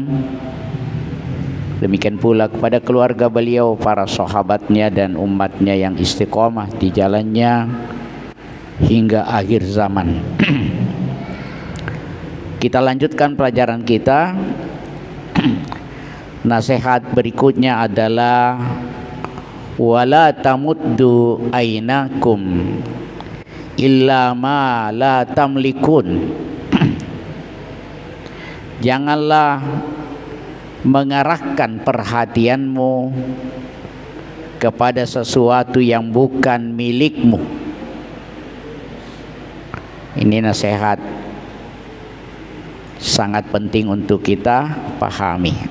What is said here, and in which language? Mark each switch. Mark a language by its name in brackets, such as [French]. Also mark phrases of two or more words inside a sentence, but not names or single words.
[Indonesian] Demikian pula kepada keluarga beliau, para sahabatnya dan umatnya yang istiqomah di jalannya hingga akhir zaman. Kita lanjutkan pelajaran kita. Nasihat berikutnya adalah [Arabic] ولا تمدوا أعينكم إلا ما لا تملكون. [Indonesian] Janganlah mengarahkan perhatianmu kepada sesuatu yang bukan milikmu. Ini nasihat sangat penting untuk kita pahami.